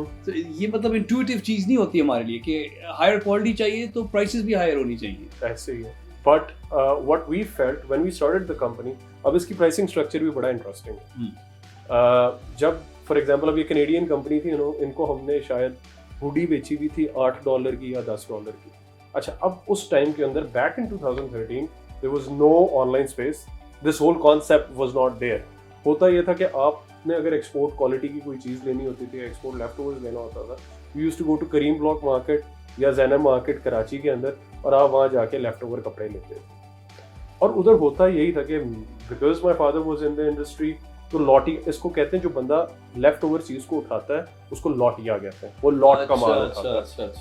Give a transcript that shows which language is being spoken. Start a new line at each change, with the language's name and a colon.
Urdu: تو یہ مطلب انٹویٹیو چیز نہیں ہوتی ہمارے لیے کہ ہائر کوالٹی چاہیے تو پرائسز بھی ہائر ہونی چاہیے. ایسے ہی ہے. But
English: what we felt when we started the company,
Urdu: اب اس کی پرائسنگ اسٹرکچر بھی بڑا انٹرسٹنگ ہے. جب فار ایگزامپل اب یہ کینیڈین کمپنی تھی, ان کو ہم نے شاید ہوڈی بیچی بھی تھی $8 کی یا $10 کی. اچھا, اب اس ٹائم کے اندر
English: Back in 2013 there was no online space, this whole concept was not there.
Urdu: ہوتا یہ تھا کہ آپ نے اگر ایکسپورٹ کوالٹی کی کوئی چیز لینی ہوتی تھی, ایکسپورٹ لیفٹ اوورز لینا ہوتا تھا,
English: you used to go to
Urdu: cream block market یا زینب مارکیٹ کراچی کے اندر, اور آپ وہاں جا کے لیفٹ اوور کپڑے لیتے تھے. اور ادھر ہوتا یہی تھا کہ
English: because my father was in the industry,
Urdu: تو لاٹی اس کو کہتے ہیں, جو بندہ لیفٹ اوور چیز کو اٹھاتا ہے اس کو لاٹیا کہتے ہیں, وہ لاٹ کا مال اٹھاتا ہے.